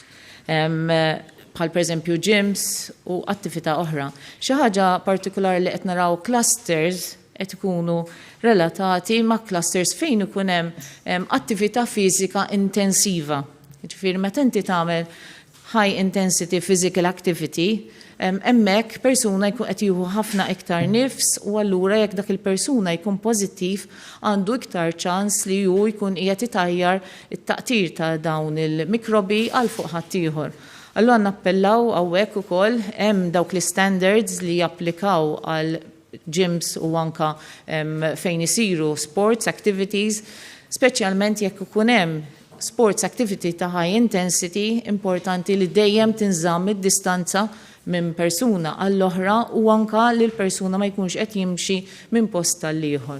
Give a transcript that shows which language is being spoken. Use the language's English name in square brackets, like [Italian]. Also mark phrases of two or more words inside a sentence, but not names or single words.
[Maltese] Bħal pereżempju gyms u attività oħra. Xi ħaġa partikolari li qed naraw clusters qed ikunu relatati ma' clusters fejn ikun hemm attività fiżika intensiva. Ġifieri meta inti tagħmel [English] high intensity physical activity, [Maltese] hemmhekk persuna jkun qed jieħu ħafna iktar nifs u allura jekk dak il-persuna jkun pożittiv għandu iktar ċans li hu jkun qiegħed itajjar it-taqtir ta' dawn il-mikrobi għal fuq ħadd ieħor. Allura nappellaw hawnhekk ukoll hemm dawk l-standards li japplikaw għal gyms u anka fejn isiru [English] sports activities, [Maltese] speċjalment jekk ikun hemm [English] sports activity [Maltese] ta' [English] high intensity, [Maltese] importanti li dejjem tinżamm id-distanza minn persuna għall-oħra u anka li l-persuna ma jkunx qed jimxi minn post tal-ieħor.